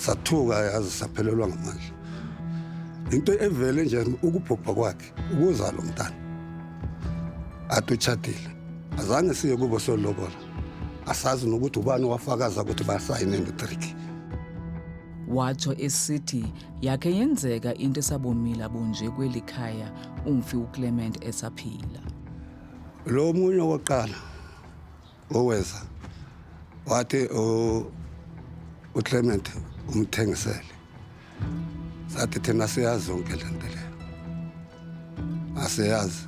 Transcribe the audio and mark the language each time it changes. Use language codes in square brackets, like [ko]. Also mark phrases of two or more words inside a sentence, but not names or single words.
[xh] sathuka yazi saphelelwa ngamandla. Into evele nje ukubhubha kwakhe ukuza lo mntana athi utshadile azange siye kubo solobola asazi nokuthi ubani wafakaza ukuthi basayine ngetriki. Watsho esithi yakhe yenzeka into esabumila bunje kweli khaya umfi uClement esaphila. Lo munye woqala oweza wathi uClement umthengisele. Sathi thina siyazi zonke lento le. Asiyazi.